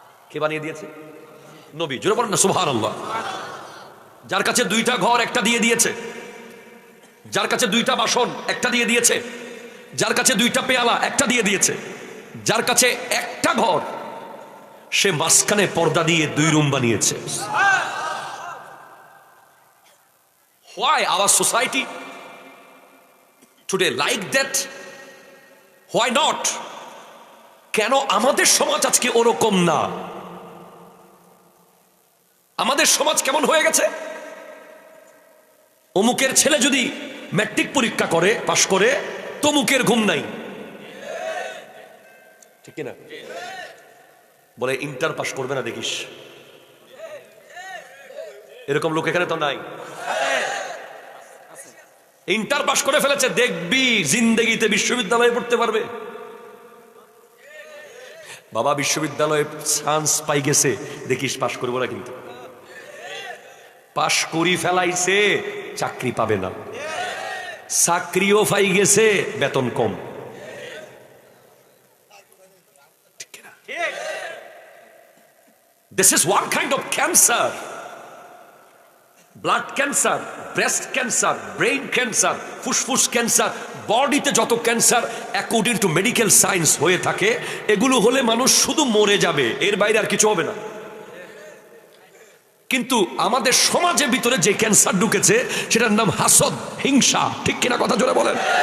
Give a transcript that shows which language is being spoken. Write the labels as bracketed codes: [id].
[bn] কে বানিয়ে দিয়েছে? নবী। জোরে বলেন না সুবহানাল্লাহ। যার কাছে 2টা ঘর একটা দিয়ে দিয়েছে, যার কাছে 2টা বাসন একটা দিয়ে দিয়েছে, যার কাছে 2টা পেয়ালা একটা দিয়ে দিয়েছে, যার কাছে একটা ঘর সে মাঝখানে পর্দা দিয়ে 2 রুম বানিয়েছে। [en] Why our society today like that? Why not? [bn] কেন আমাদের সমাজ আজকে ওরকম না? আমাদের সমাজ কেমন হয়ে গেছে? অমুকের ছেলে যদি ম্যাট্রিক পরীক্ষা করে পাশ করে, তমুকের ঘুম নাই, ঠিক না? বলে ইন্টার পাশ করবে না দেখিস। এরকম লোক এখানে তো নাই। ইন্টার পাশ করে ফেলেছে, দেখবি জিন্দেগিতে বিশ্ববিদ্যালয়ে পড়তে পারবে। বাবা বিশ্ববিদ্যালয়ে চান্স পাই গেছে, দেখিস পাশ করবো না, কিন্তু পাশ করি ফেলাইছে, চাকরি পাবে না। চাকরিও পাই গেছে, বেতন কম। [en] This is one kind of cancer. [bn] Blood cancer, breast cancer, brain cancer, ফুসফুস ক্যান্সার, বডিতে যত cancer [en] according to medical science [bn] হয়ে থাকে, এগুলো হলে মানুষ শুধু মরে যাবে, এর বাইরে আর কিছু হবে না। কিন্তু আমাদের সমাজের ভিতরে যে ক্যান্সার ঢুকেছে সেটার নাম হাসদ, হিংসা, ঠিক কিনা কথা জোরে বলেন?